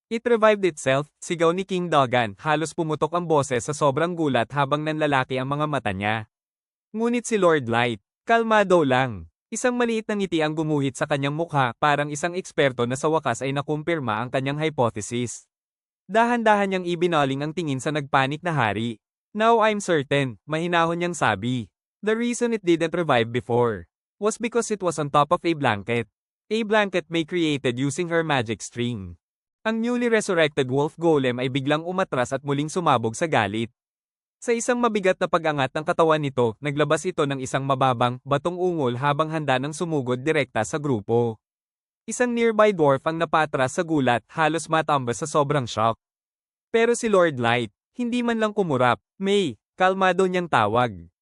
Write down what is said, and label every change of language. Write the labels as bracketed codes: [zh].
[en] It revived itself, [tl] sigaw ni King Dogan, halos pumutok ang boses sa sobrang gulat habang nanlalaki ang mga mata niya. Ngunit si Lord Light, kalmado lang. Isang maliit na ngiti ang gumuhit sa kanyang mukha, parang isang eksperto na sa wakas ay nakumpirma ang kanyang hypothesis. Dahan-dahan niyang ibinaling ang tingin sa nagpanik na hari. [en] Now I'm certain, [tl] mahinahon niyang sabi. [en] The reason it didn't revive before was because it was on top of a blanket. A blanket May created using her magic string. [tl] Ang newly resurrected wolf golem ay biglang umatras at muling sumabog sa galit. Sa isang mabigat na pag-angat ng katawan nito, naglabas ito ng isang mababang, batong ungol habang handa ng sumugod direkta sa grupo. Isang nearby dwarf ang napatras sa gulat, halos matambas sa sobrang shock. Pero si Lord Light, hindi man lang kumurap. May, kalmado niyang tawag.